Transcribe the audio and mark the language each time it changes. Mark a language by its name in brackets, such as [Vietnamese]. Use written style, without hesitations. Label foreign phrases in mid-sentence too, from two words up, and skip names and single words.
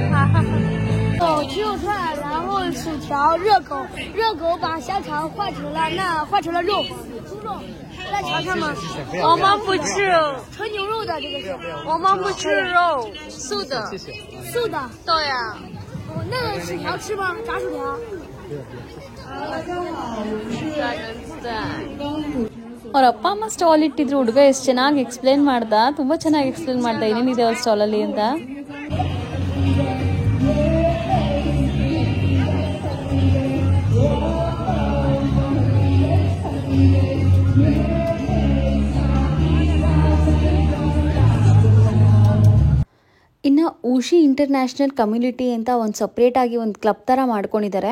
[Chinese] 鸡肉串，然后薯条、热狗把香肠换成了肉，猪肉，来尝尝吗？我们不吃，纯牛肉的这个是。我们不吃肉，素的。素的。对呀。那个薯条吃吗？炸薯条。 [Kannada] ಅವ್ರ ಅಪ್ಪ ಅಮ್ಮ ಸ್ಟಾಲ್ ಇಟ್ಟಿದ್ರು. ಹುಡುಗ ಎಷ್ಟು ಚೆನ್ನಾಗಿ ಎಕ್ಸ್ಪ್ಲೇನ್ ಮಾಡ್ದ, ತುಂಬ ಚೆನ್ನಾಗಿ ಎಕ್ಸ್ಪ್ಲೇನ್ ಮಾಡ್ದ ಏನೇನಿದೆ ಅವ್ರ ಸ್ಟಾಲಲ್ಲಿ ಅಂತ. ಇನ್ನು ಊಷಿ ಇಂಟರ್ನ್ಯಾಷನಲ್ ಕಮ್ಯುನಿಟಿ ಅಂತ ಒಂದು ಸಪ್ರೇಟಾಗಿ ಒಂದು ಕ್ಲಬ್ ಥರ ಮಾಡ್ಕೊಂಡಿದ್ದಾರೆ.